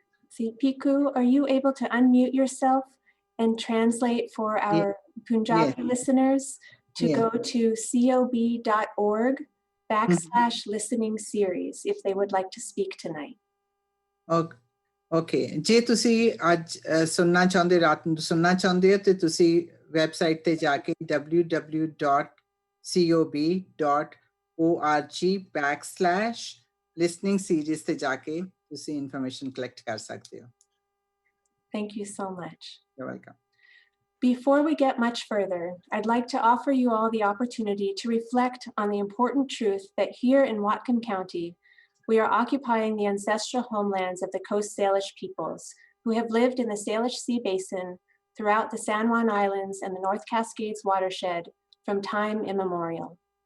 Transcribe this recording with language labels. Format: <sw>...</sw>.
<en>See, Piku, are you able to unmute yourself and translate for our Punjabi listeners to go to cob.org/listening series if they would like to speak tonight? Okay.</en> <pa>ਜੇ ਤੁਸੀਂ ਅੱਜ ਸੁਣਨਾ ਚਾਹੁੰਦੇ ਰਾਤ ਨੂੰ ਸੁਣਨਾ ਚਾਹੁੰਦੇ ਹੋ ਤੇ ਤੁਸੀਂ ਵੈਬਸਾਈਟ ਤੇ ਜਾ ਕੇ www.cob.org/listening series ਤੇ ਜਾ ਕੇ ਤੁਸੀਂ ਇਨਫੋਰਮੇਸ਼ਨ ਕਲੈਕਟ ਕਰ ਸਕਦੇ ਹੋ.</pa> <en>Thank you so much. You're welcome. Before we get much further, I'd like to offer you all the opportunity to reflect on the important truth that here in Whatcom County, We are occupying the ancestral homelands of the Coast Salish peoples, who have lived in the Salish Sea Basin throughout the San Juan Islands and the North Cascades watershed from time immemorial.</en>